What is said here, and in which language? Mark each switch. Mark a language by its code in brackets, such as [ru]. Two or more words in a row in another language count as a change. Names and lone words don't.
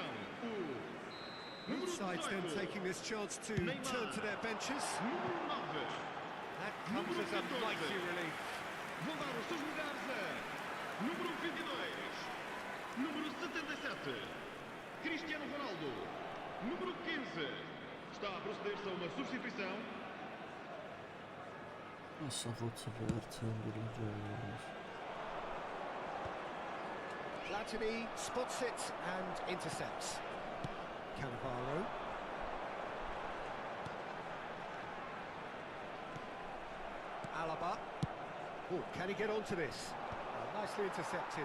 [en] Both sides then taking this chance to turn to their benches. [pt] Número 9. [en] That comes as a mighty relief. [pt] Vão dar os seus lugares a número 22, número 77, Cristiano Ronaldo, número 15. Está a proceder-se a uma substituição. [hy] Ասա ոցը վերցեն դուրս։ [en] Platini spots it and intercepts. Cannavaro. Alaba. Oh, can he get onto this? Nicely intercepted.